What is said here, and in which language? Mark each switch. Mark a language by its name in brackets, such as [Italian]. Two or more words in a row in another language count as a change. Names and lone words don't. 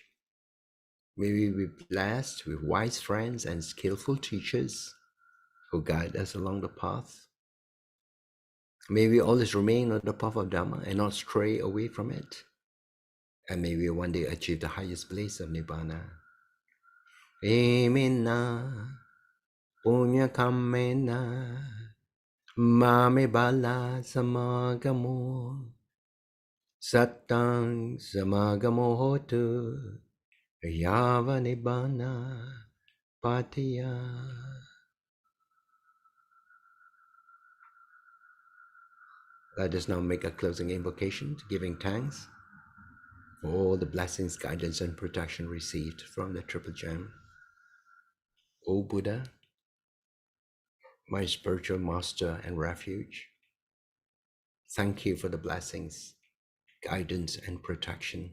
[English] May we be blessed with wise friends and skillful teachers who guide us along the path. May we always remain on the path of Dhamma and not stray away from it. and may we one day achieve the highest bliss of Nibbana. [Pali] Emina punya kamena mame bala samagamo satang samagamo hotu yava Nibbana patiya. [English] Let us now make a closing invocation, giving thanks for all the blessings, guidance, and protection received from the Triple Gem. O Buddha, my spiritual master and refuge, thank you for the blessings, guidance, and protection.